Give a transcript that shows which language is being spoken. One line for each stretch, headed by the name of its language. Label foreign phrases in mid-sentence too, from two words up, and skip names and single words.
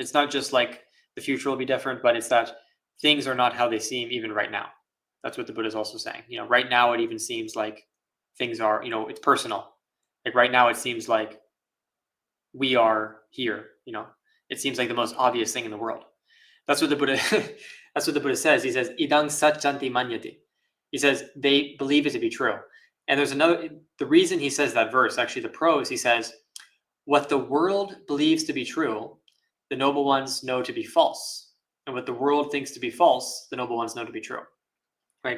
English: It's not just like the future will be different, but it's that things are not how they seem even right now. That's what the Buddha is also saying. Right now it even seems like things are, it's personal. Like right now it seems like we are here, it seems like the most obvious thing in the world. That's what the Buddha that's what the Buddha says. He says,
Pali: idang satchanti manyati.
English: He says they believe it to be true. And there's the reason he says that verse, actually the prose, he says, what the world believes to be true, the noble ones know to be false. And what the world thinks to be false, the noble ones know to be true. Right?